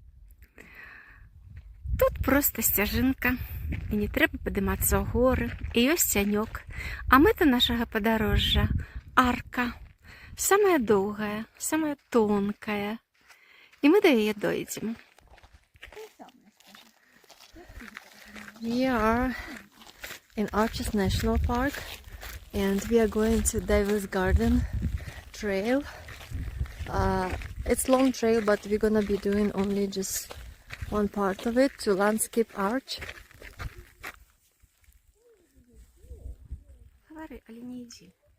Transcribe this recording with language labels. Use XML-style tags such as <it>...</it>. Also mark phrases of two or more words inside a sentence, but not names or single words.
<be>Тут проста сцяжынка, і не трэба падымацца ў горы, і ёсць цянёк. А мэта нашага падарожжа – арка. Самая доўгая, самая тонкая. І мы да яе дойдзем.</be> <en>We are in Arches National Park, and we are going to Devil's Garden trail. It's long trail, but we're gonna be doing only just one part of it, to Landscape Arch.</en> <ru>Говори, але не иди.</ru>